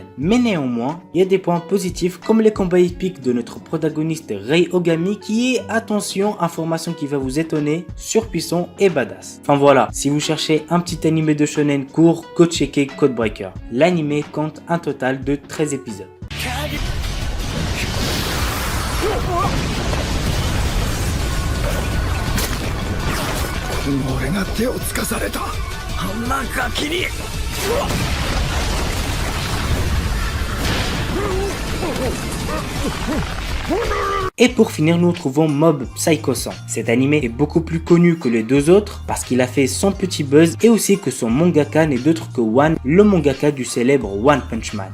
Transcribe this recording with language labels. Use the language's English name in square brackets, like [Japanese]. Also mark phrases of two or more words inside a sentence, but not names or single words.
[French] Mais néanmoins, il y a des points positifs comme les combats épiques de notre protagoniste Rei Ogami qui est, attention, information qui va vous étonner, surpuissant et badass. Enfin voilà, si vous cherchez un petit anime de shonen court, go checker Codebreaker. L'anime compte un total de 13 épisodes. [Japanese] 俺が手をつかされたあんなガキに [French] Et pour finir, nous trouvons Mob Psycho 100. Cet animé est beaucoup plus connu que les deux autres parce qu'il a fait son petit buzz et aussi que son mangaka n'est d'autre que One, le mangaka du célèbre One Punch Man.